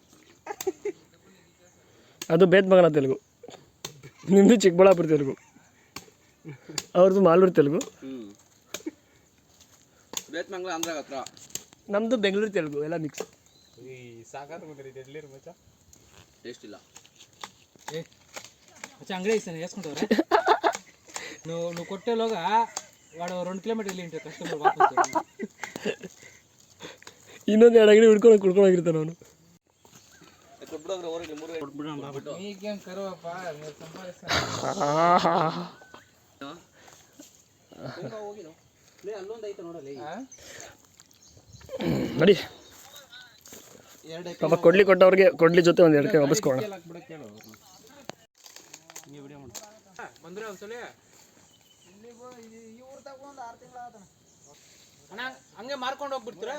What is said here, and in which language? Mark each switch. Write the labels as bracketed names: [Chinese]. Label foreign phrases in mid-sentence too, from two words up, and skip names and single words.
[Kannada] ಅದು ಬೇತ್ಮಂಗಲ ತೆಲುಗು, ನಿಮ್ಮದು ಚಿಕ್ಕಬಳ್ಳಾಪುರ ತೆಲುಗು, ಅವ್ರದ್ದು ಮಾಲೂರು ತೆಲುಗು, ಬೇತ್ಮಂಗಲ ಆಂಧ್ರ ಹತ್ರ, ನಮ್ಮದು ಬೆಂಗಳೂರು ತೆಲುಗು ಎಲ್ಲ ಮಿಕ್ಸ್. ಟೇಸ್ಟ್ ಇಲ್ಲ. [Telugu] అంగడి ఇస్తాను వేసుకుంటారా నువ్వు కొట్టేలోగా వాడు 2 కిలోమీటర్లు వెళ్ళి ఉంటాడు కస్టమర్. [Kannada] ಇನ್ನೊಂದು 2 ಅಂಗಡಿ ಕುಡ್ಕೊಂಡೋಗಿರ್ತಾನೆ ಅವನು. [Telugu] మీకేం కరువప్ప మీరు సంపాదిస్తారు. [Kannada] ನೋಡಿ ಪಾಪ ಕೊಡ್ಲಿ ಕೊಟ್ಟವ್ರಿಗೆ ಕೊಡ್ಲಿ ಜೊತೆ ಒಂದು 2 ಕೈ ವಾಪಸ್ಕೋಣ. ಬಂದ್ರೆ ಒಂದ್ಸಲ ಅಣ್ಣ ಹಂಗೆ ಮಾರ್ಕೊಂಡು ಹೋಗ್ಬಿಡ್ತೀರಾ?